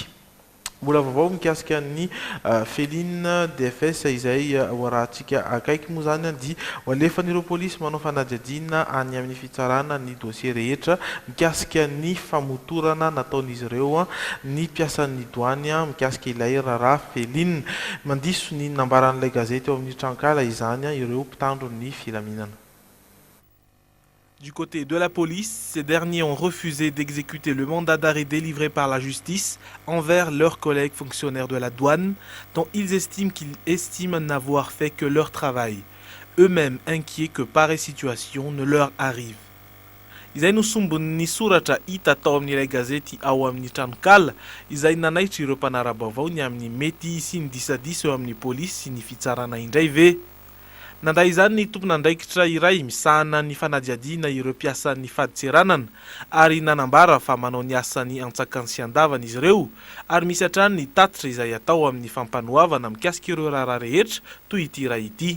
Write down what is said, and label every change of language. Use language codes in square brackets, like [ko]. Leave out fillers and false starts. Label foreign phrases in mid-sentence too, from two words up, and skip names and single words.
[mg] Mbola vaovao mikasika ny Féline DFS izay hoarahantsika akaiky moa zany dia alefan'ireo polisy manao fanadiadiana any amin'ny fitsarana ny dossier rehetra mikasika ny famotorana nataon'izy ireo ny piasan'ny douane mikasika ilay raharaha Féline. Mandiso ny nambaran'ilay gazety eo amin'ny trankala izany ireo mpitandro ny filaminana. [fr] Du côté de la police, ces derniers ont refusé d'exécuter le mandat d'arrêt délivré par la justice envers leurs collègues fonctionnaires de la douane, dont ils estiment n'avoir fait que leur travail, eux-mêmes inquiets que pareille situation ne leur arrive. [mg] Izay no sombon'ny soratra hita tao amin'ilay gazety ao amin'ny tranokala izay nanaitra ireo mpanara-baovao ny amin'ny mety sy ny disadisa eo amin'ny polisy sy ny fitsarana indray ve. Nandray izany ny tompon'andraikitra iray misahana ny fanadiadiana ireo mpiasan'ny faditseranana ary nanambara fa manao ny asany antsakany sy andavana izy ireo ary misy hatrany ny tatitra izay atao amin'ny fampanohavana mikasika ireo raharaha rehetra toy ity raha ity.